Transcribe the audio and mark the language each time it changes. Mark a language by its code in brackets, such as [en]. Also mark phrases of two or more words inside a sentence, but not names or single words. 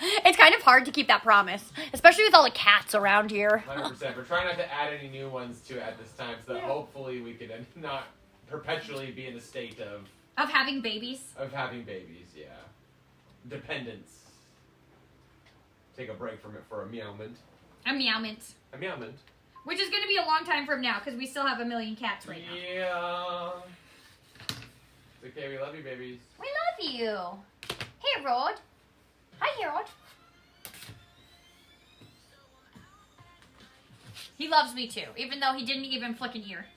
[en] It's kind of hard to keep that promise, especially with all the cats around here. 100%. We're trying not to add any new ones to it at this time, so that hopefully we can not perpetually be in a state of Having babies. having babies. Yeah, dependence. Take a break from it for a meowment. A meowment. A meowment. Which is going to be a long time from now because we still have a million cats right now. Yeah. It's okay. We love you, babies. We love you. Hey, Rod. Hi, Harold. He loves me too, even though he didn't even flick an ear.